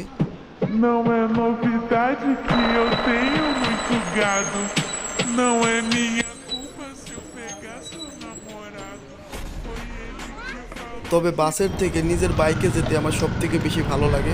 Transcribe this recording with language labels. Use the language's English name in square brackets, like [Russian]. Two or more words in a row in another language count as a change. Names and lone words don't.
[Portuguese] Não é novidade que eu tenho muito gado. Não é minha culpa se eu pegar seu namorado. Foi ele que falou. [Bangla] তবে বাসের থেকে নিজের বাইকে যেতে আমার সব থেকে বেশি ভালো লাগে।